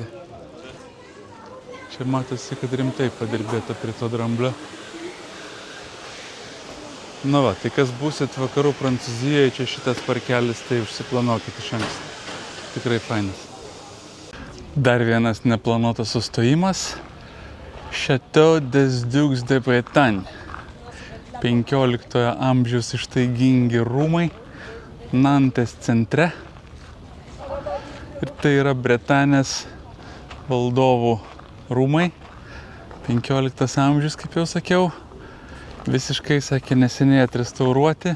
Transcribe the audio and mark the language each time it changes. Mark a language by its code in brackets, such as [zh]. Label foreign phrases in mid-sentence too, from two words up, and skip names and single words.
[lt] Čia matosi, kad rimtai padirbėta prie to dramblio. Na va, tai kas būsit vakarų Prancūzijoje, čia šitas parkelis, tai užsiplanuokit iš anksto. Tikrai fainas. Dar vienas neplanuotas sustojimas. Château des Ducs de Bretagne. 15 amžiaus ištaigingi rūmai Nantės centre. Ir tai yra Bretanės valdovų rūmai. 15 amžius, kaip jau sakiau. Visiškai, sakė, neseniai atrestauruoti.